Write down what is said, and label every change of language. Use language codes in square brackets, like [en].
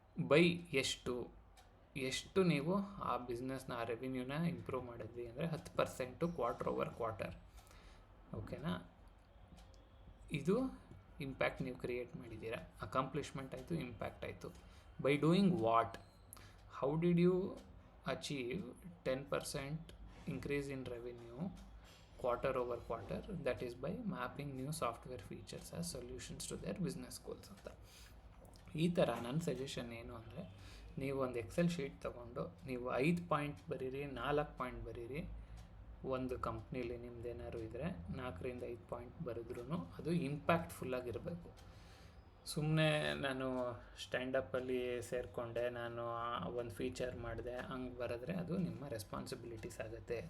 [kn] By ಎಷ್ಟು ನೀವು ಆ ಬಿಸ್ನೆಸ್ನ, ಆ ರೆವಿನ್ಯೂನ ಇಂಪ್ರೂವ್ ಮಾಡಿದ್ವಿ ಅಂದರೆ 10% ಕ್ವಾರ್ಟರ್ ಓವರ್ ಕ್ವಾರ್ಟರ್. ಓಕೆನಾ, ಇದು ಇಂಪ್ಯಾಕ್ಟ್ ನೀವು ಕ್ರಿಯೇಟ್ ಮಾಡಿದ್ದೀರಾ. ಅಕಾಂಪ್ಲಿಷ್ಮೆಂಟ್ ಆಯಿತು, ಇಂಪ್ಯಾಕ್ಟ್ ಆಯಿತು. [en] By doing what? How did you achieve 10% increase in revenue quarter over quarter? That is by mapping new software features as solutions to their business goals ಅಂತ. [kn] ಈ ಥರ ನನ್ನ ಸಜೆಷನ್ ಏನು ಅಂದರೆ, ನೀವು ಒಂದು ಎಕ್ಸೆಲ್ ಶೀಟ್ ತೊಗೊಂಡು ನೀವು 5 ಪಾಯಿಂಟ್ ಬರೀರಿ, 4 ಪಾಯಿಂಟ್ ಬರೀರಿ. ಒಂದು ಕಂಪ್ನೀಲಿ ನಿಮ್ದೇನಾದ್ರು ಇದ್ದರೆ 4ರಿಂದ 5 ಪಾಯಿಂಟ್ ಬರೆದ್ರೂ ಅದು ಇಂಪ್ಯಾಕ್ಟ್ಫುಲ್ಲಾಗಿರಬೇಕು. ಸುಮ್ಮನೆ ನಾನು ಸ್ಟ್ಯಾಂಡಪ್ಪಲ್ಲಿ ಸೇರಿಕೊಂಡೆ, ನಾನು ಒಂದು ಫೀಚರ್ ಮಾಡಿದೆ, ಹಂಗೆ ಬರೆದ್ರೆ ಅದು ನಿಮ್ಮ ರೆಸ್ಪಾನ್ಸಿಬಿಲಿಟೀಸ್ ಆಗುತ್ತೆ.